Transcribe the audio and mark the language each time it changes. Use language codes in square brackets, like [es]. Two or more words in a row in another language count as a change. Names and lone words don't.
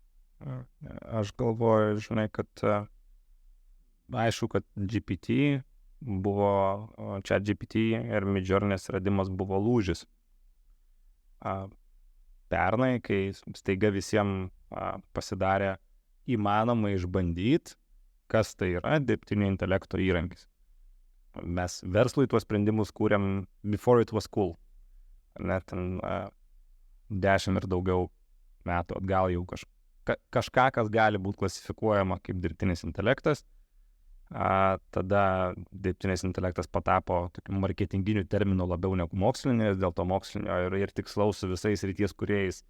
[lt] Aš galvoju, žinai, kad aišku, kad GPT buvo, ChatGPT ir Midjourney's radimas buvo lūžis. Pernai, kai staiga visiems pasidarė įmanoma išbandyti, kas tai yra dirbtinio intelekto įrankis. Mes verslui tuos sprendimus kūrėm [en] before it was cool. [lt] Net 10 ir daugiau metų atgal jau kažką, kas gali būti klasifikuojama kaip dirbtinis intelektas. Tada dirbtinis intelektas patapo tokiu marketinginiu terminu labiau negu mokslinės, dėl to mokslinio ir tikslaus su visais ryties kūrėjais.